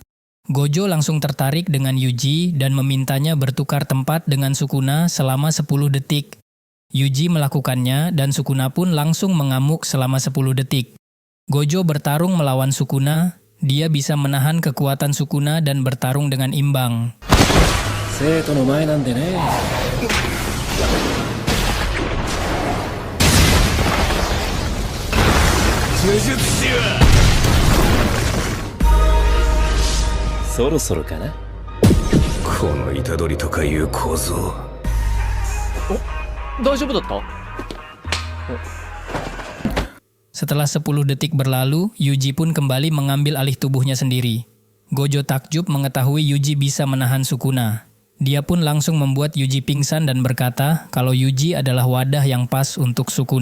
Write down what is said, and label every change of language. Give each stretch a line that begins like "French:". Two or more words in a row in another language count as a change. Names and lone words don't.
Indonesian: Gojo langsung tertarik dengan Yuji dan memintanya bertukar tempat dengan Sukuna selama 10 detik. Yuji melakukannya dan Sukuna pun langsung mengamuk selama 10 detik. Gojo bertarung melawan Sukuna, dia bisa menahan kekuatan Sukuna dan bertarung dengan imbang.
Japanese: 生徒の前なんでね. 呪術はそろそろかなこの虎杖とかいう小僧大丈夫だった
Indonesian: Setelah 10 detik berlalu, Yuji pun kembali mengambil alih tubuhnya sendiri. Gojo takjub mengetahui Yuji bisa menahan Sukuna. Dia pun langsung membuat Yuji pingsan dan berkata kalau Yuji adalah wadah yang pas untuk Sukuna.